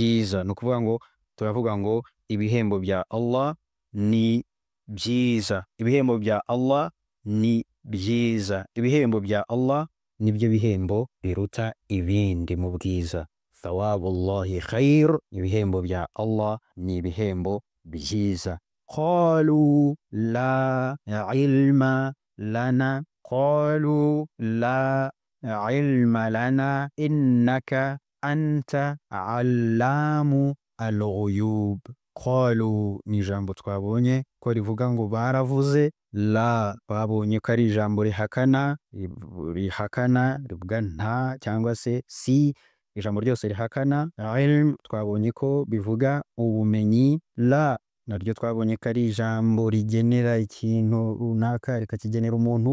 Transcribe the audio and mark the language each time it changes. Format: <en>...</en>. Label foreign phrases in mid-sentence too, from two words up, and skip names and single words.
<rw>Ni ukuvuga ngo turavuga ngo ibihembo bya Allah ni byiza, ibihembo bya Allah ni byiza, ibihembo bya Allah nibyo bihembo biruta ibindi mu bwiza.</rw> <ar>ثواب الله خير,</ar> <rw>ibihembo bya Allah ni ibihembo byiza.</rw> <ar>قالوا لا علم لنا، قالوا لا علم لنا إنك أنت علام الغيوب.</ar> <rw>Qalu ni ijambo twabonye ko rivuga ngo baravuze. La twabonye ko ari ijambo rihakana rivuga nta cyangwa se si, ijambo ryose rihakana. Ilm twabonye ko bivuga ubumenyi. La naryo twabonye ko ari ijambo rigenera ikintu runaka rikakigenera umuntu.</rw>